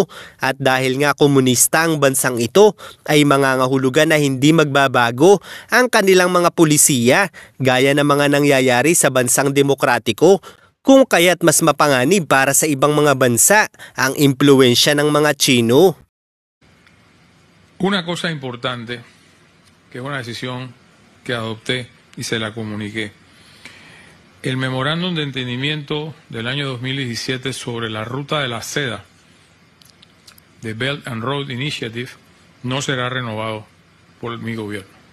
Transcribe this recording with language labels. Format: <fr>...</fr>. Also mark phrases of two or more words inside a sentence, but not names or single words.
<tl>At dahil nga komunista ang bansang ito ay mangangahulugan na hindi magbabago ang kanilang mga pulisiya gaya ng mga nangyayari sa bansang demokratiko, kung kaya't mas mapanganib para sa ibang mga bansa ang impluwensya ng mga Chino.</tl> <es>Una cosa importante, que es una decisión que adopté y se la comuniqué. El memorándum de entendimiento del año 2017 sobre la ruta de la seda de Belt and Road Initiative no será renovado por mi gobierno.</es>